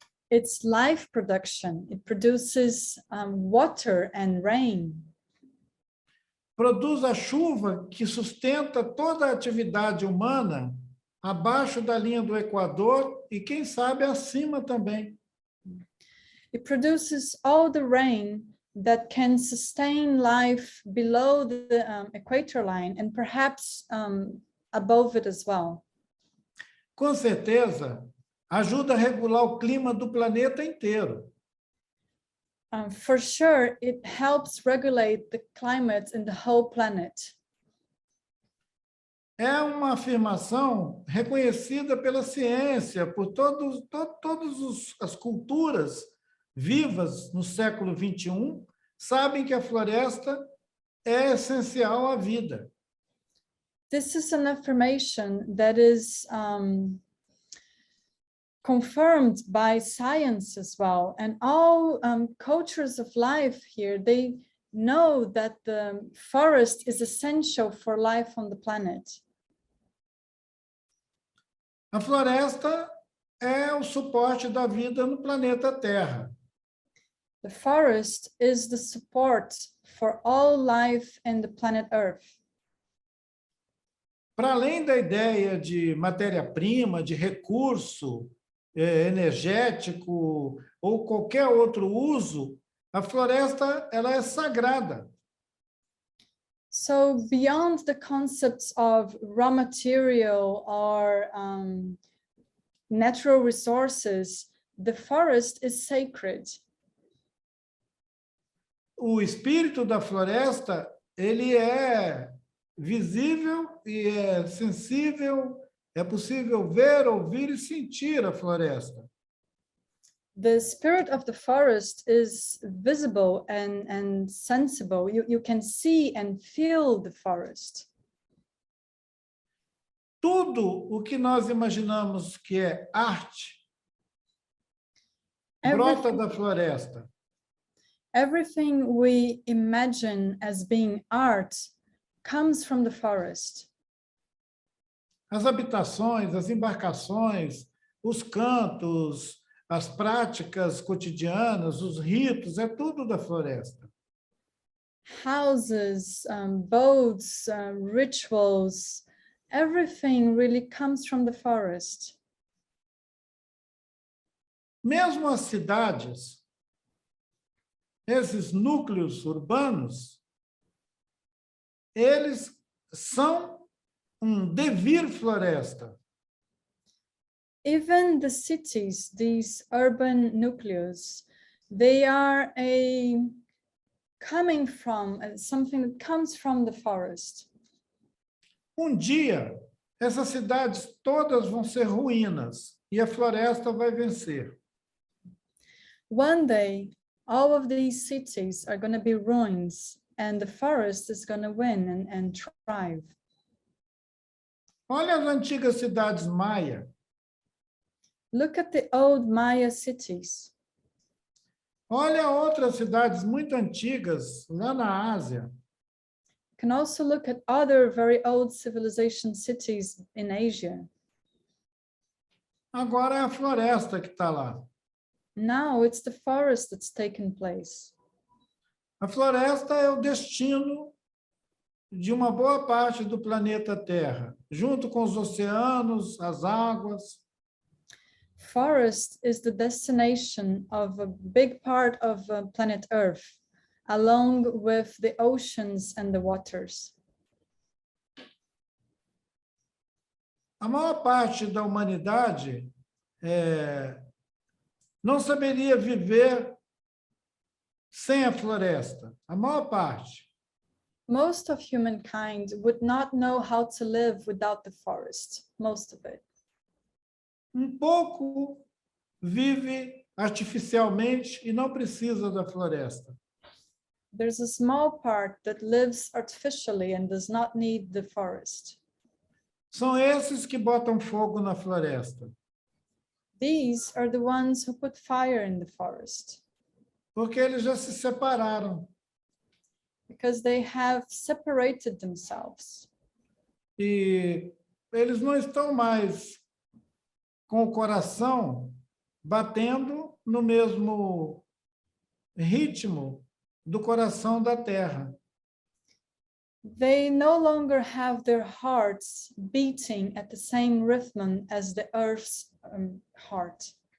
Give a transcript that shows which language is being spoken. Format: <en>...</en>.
<en>it's life production. It produces water and rain.</en> <pt>Produz a chuva que sustenta toda a atividade humana abaixo da linha do Equador e, quem sabe, acima também.</pt> <en>It produces all the rain that can sustain life below the equator line and perhaps above it as well.</en> <pt>Com certeza, ajuda a regular o clima do planeta inteiro.</pt> <en>For sure, it helps regulate the climate in the whole planet.</en> <pt>É uma afirmação reconhecida pela ciência, por todas as culturas vivas no século XXI, sabem que a floresta é essencial à vida.</pt> <en>This is an affirmation that is confirmed by science as well. And all cultures of life here, they know that the forest is essential for life on the planet.</en> <pt>A floresta é o suporte da vida no planeta Terra.</pt> <en>The forest is the support for all life in the planet Earth.</en> <pt>Para além da ideia de matéria-prima, de recurso energético ou qualquer outro uso, a floresta ela é sagrada.</pt> <en>So beyond the concepts of raw material or natural resources, the forest is sacred.</en> <pt>O espírito da floresta, ele é visível e é sensível, é possível ver, ouvir e sentir a floresta.</pt> <en>The spirit of the forest is visible and sensible. You can see and feel the forest.</en> <pt>Tudo o que nós imaginamos que é arte brota da floresta.</pt> <en>Everything we imagine as being art comes from the forest.</en> <pt>As habitações, as embarcações, os cantos, as práticas cotidianas, os ritos, é tudo da floresta.</pt> <en>Houses, boats, rituals, everything really comes from the forest.</en> <pt>Mesmo as cidades, esses núcleos urbanos, eles são devir floresta.</pt> <en>Even the cities, these urban nucleus, they are coming from something that comes from the forest.</en> <pt>Dia, essas cidades todas vão ser ruínas e a floresta vai vencer.</pt> <en>One day, all of these cities are going to be ruins and the forest is going to win and thrive.</en> <pt>Olha as antigas cidades maia.</pt> <en>Look at the old Maya cities.</en> <pt>Olha outras cidades muito antigas lá na Ásia.</pt> <en>You can also look at other very old civilization cities in Asia.</en> <pt>Agora é a floresta que está lá.</pt> <en>Now it's the forest that's taken place.</en> <pt>A floresta é o destino de uma boa parte do planeta Terra, junto com os oceanos, as águas.</pt> <en>Forest is the destination of a big part of planet Earth, along with the oceans and the waters.</en> <pt>A maior parte da humanidade não saberia viver sem a floresta. A maior parte.</pt> <en>Most of humankind would not know how to live without the forest, most of it.</en> <pt>Pouco vive artificialmente e não precisa da floresta.</pt> <en>There's a small part that lives artificially and does not need the forest.</en> <pt>São esses que botam fogo na floresta,</pt> <en>These are the ones who put fire in the forest</en> <pt>porque eles já se separaram.</pt> <en>because they have separated themselves.</en> <pt>E eles não estão mais com o coração batendo no mesmo ritmo do coração da terra. They no longer have their hearts beating at the same rhythm as the earth's heart.</pt>